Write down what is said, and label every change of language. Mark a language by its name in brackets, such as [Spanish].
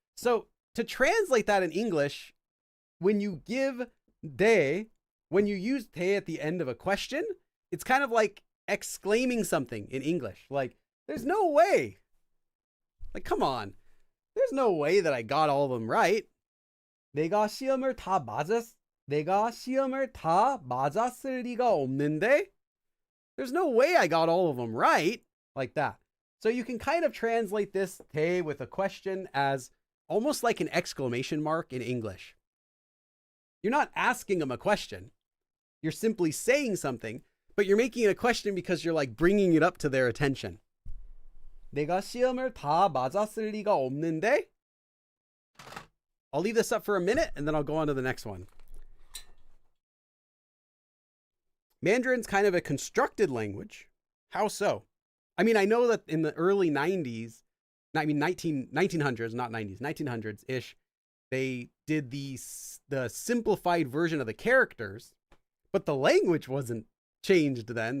[English] So to translate that in English, when you give 대, when you use 대 at the end of a question, it's kind of like exclaiming something in English. Like, there's no way. Like, come on. There's no way that I got all of them right. [Korean] 내가 시험을 다 맞았을 리가 없는데? [English] There's no way I got all of them right. Like that. So you can kind of translate this 대 with a question as almost like an exclamation mark in English. You're not asking them a question. You're simply saying something, but you're making it a question because you're like bringing it up to their attention. [Korean] 내가 시험을 다 맞았을 리가 없는데? [English] I'll leave this up for a minute and then I'll go on to the next one. Mandarin's kind of a constructed language. How so? I mean, I know that in the early 90s, 1900s, not 90s, 1900s-ish, they did the simplified version of the characters, but the language wasn't changed then.